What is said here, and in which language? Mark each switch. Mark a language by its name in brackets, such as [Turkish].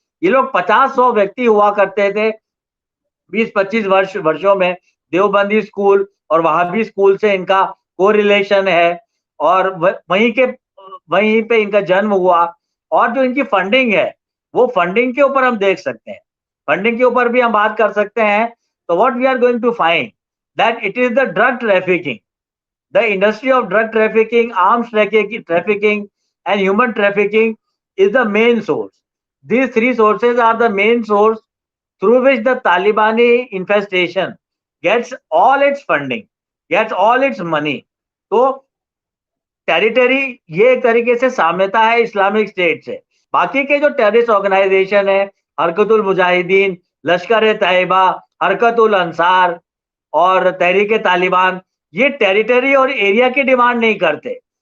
[Hindi] ये लोग 50-100 व्यक्ति हुआ करते थे 20-25 वर्षों में। देवबंदी स्कूल और वहाबी स्कूल से इनका कोरिलेशन है और वहीं पे इनका जन्म हुआ। और जो इनकी फंडिंग है, वो फंडिंग के ऊपर हम देख सकते हैं, फंडिंग के ऊपर भी हम बात कर सकते हैं। [English] तो what we are going to find that it is the drug trafficking, the industry of drug trafficking, arms trafficking and human trafficking is the main source. These three sources are the main source through which the Talibani infestation gets all its funding, gets all its money. [Hindi] तो territory ये एक तरीके से साम्यता है Islamic state से। बाकी के जो टेररिस्ट ऑर्गेनाइजेशन है, हरकतुल मुजाहिदीन, लश्कर तैयबा, हरकतुल अंसार और तहरीक तालिबान, ये टेरिटरी और एरिया की डिमांड नहीं करते।